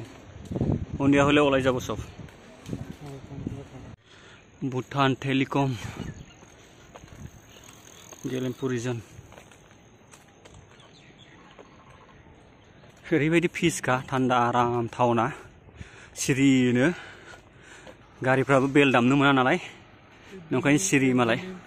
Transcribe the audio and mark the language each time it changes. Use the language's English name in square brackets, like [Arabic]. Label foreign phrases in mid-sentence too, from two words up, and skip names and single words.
[Assamese] সন্ধিয়া হ'লে ওলাই যাব সব। ভুটান টেলিকম गेलेमफु रिजन। [Bodo] ओरैबायदि पिसखा, थान्दा आराम टाउना, सिरिनो। गारिफ्राबो बेल दामनो मोना नालाय, ओंखायनो सिरि मालाय।